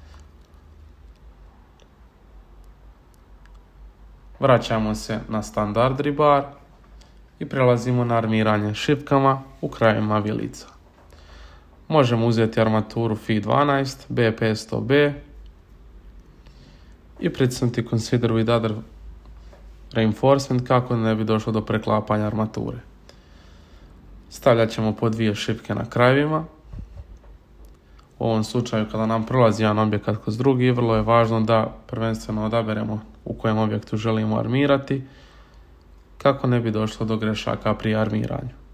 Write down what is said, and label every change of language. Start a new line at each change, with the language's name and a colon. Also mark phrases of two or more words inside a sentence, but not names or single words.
Croatian: Vraćamo se na
English: standard rebar
Croatian: i prelazimo na armiranje šipkama u krajevima vilica. Možemo uzeti armaturu Fi12, B500B i pritisnuti
English: Consider with other reinforcement
Croatian: kako ne bi došlo do preklapanja armature. Stavljat ćemo po 2 šipke na krajevima. U ovom slučaju kada nam prolazi jedan objekat kroz drugi, vrlo je važno da prvenstveno odaberemo u kojem objektu želimo armirati kako ne bi došlo do grešaka pri armiranju.